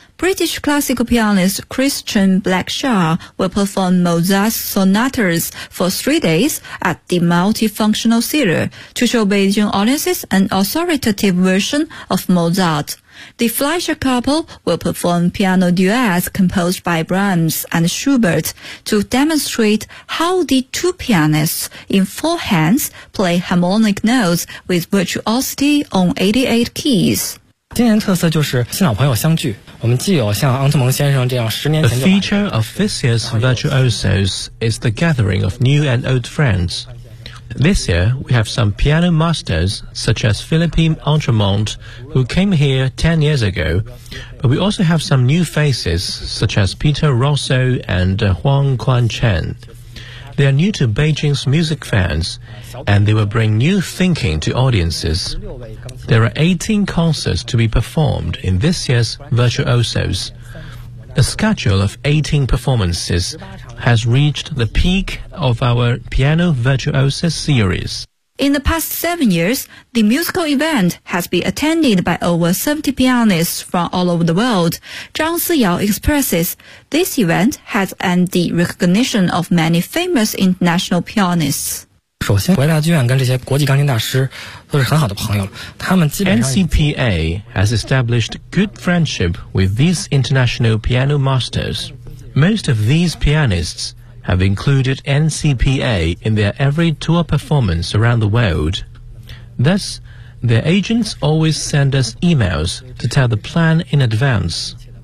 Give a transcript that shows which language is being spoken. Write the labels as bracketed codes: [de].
[en] British classical pianist Christian Blackshaw will perform Mozart's sonatas for 3 days at the Multifunctional Theater to show Beijing audiences an authoritative version of Mozart. The Fleischer couple will perform piano duets composed by Brahms and Schubert to demonstrate how the two pianists in four hands play harmonic notes with virtuosity on 88 keys. [zh] 今年特色就是新老朋友相聚，我们既有像昂特蒙先生这样十年前就 [en] 来 The feature of this year's virtuosos is the gathering of new and old friends. This year, we have some piano masters such as Philippine Entremont who came here 10 years ago, but we also have some new faces such as Peter Rosso and Huang Quanchen. They are new to Beijing's music fans, and they will bring new thinking to audiences. There are 18 concerts to be performed in this year's Virtuosos. The schedule of 18 performances has reached the peak of our Piano Virtuosos series. In the past 7 years, the musical event has been attended by over 70 pianists from all over the world. Zhang Siyao expresses, this event has earned the recognition of many famous international pianists. [zh] 首先国家大剧院跟这些国际钢琴大师都是很好的朋友了他们基本上 [en] NCPA has established good friendship with these international piano masters. Most of these pianists have included NCPA in their every tour performance around the world. Thus, their agents always send us emails to tell the plan in advance.